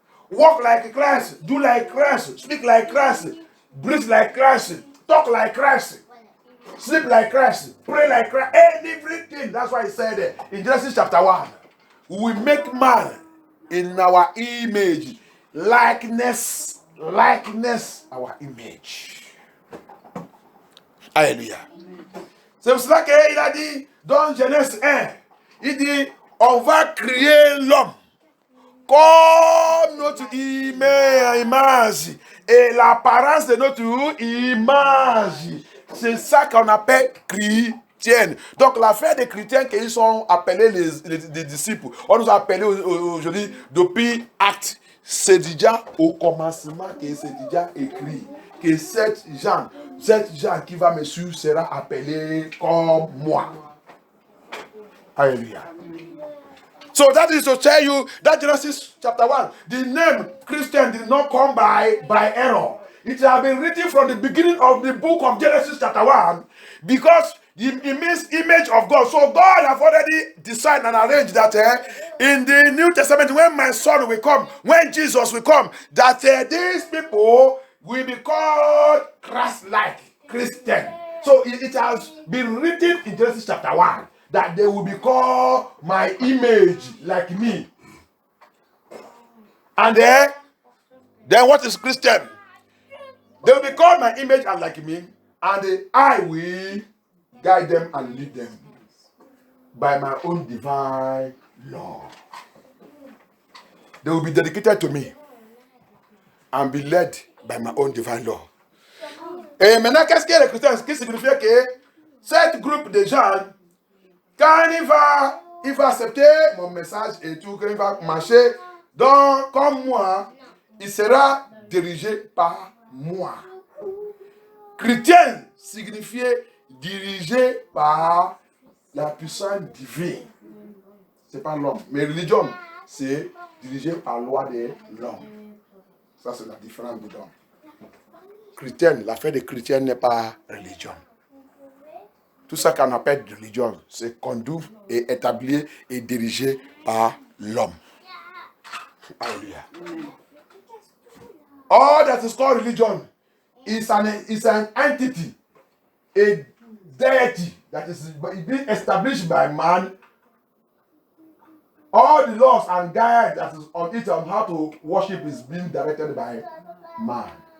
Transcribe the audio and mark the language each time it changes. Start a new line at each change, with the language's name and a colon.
English: Walk like a Christ, do like Christ, speak like Christ, breathe like Christ, talk like Christ, sleep like Christ, pray like Christ, everything. That's why he said in Genesis chapter 1, we make man in our image, likeness, our image.
French: Alléluia. C'est pour cela qu'il a dit dans Genèse 1, il dit, on va créer l'homme comme notre image et l'apparence de notre image. C'est ça qu'on appelle chrétienne. Donc l'affaire des chrétiens qu'ils sont appelés les disciples, on nous a appelés aujourd'hui depuis Actes. C'est déjà au commencement que c'est déjà écrit que cette Jean qui va me suivre sera appelé comme moi. Alléluia.
English: So that is to tell you that Genesis chapter 1, the name Christian did not come by error. It has been written from the beginning of the book of Genesis chapter 1 because it means image of God. So God has already decided and arranged that in the New Testament, when my son will come, when Jesus will come, that these people will be called Christ-like, Christian. So it has been written in Genesis chapter 1 that they will be called my image, like me. And then what is Christian? They will be called my image and like me, and I will guide them and lead them by my own divine law. They will be dedicated to me and be led by my own divine law.
French: Et maintenant, qu'est-ce que les chrétiens? Ce qui signifie que cette groupe de gens, quand il va accepter mon message et tout, quand il va marcher, donc comme moi, il sera dirigé par moi. Chrétien signifiait dirigé par la puissance divine. C'est pas l'homme. Mais religion, c'est dirigé par la loi de l'homme. Ça, c'est la différence dedans. Chrétienne, l'affaire des chrétiens n'est pas religion. Tout ça qu'on appelle religion, c'est conduit et établi et dirigé par l'homme. Alléluia.
English: All that is called religion is an entity, a deity that is being established by man. All the laws and guides that is on it on how to worship is being directed by man.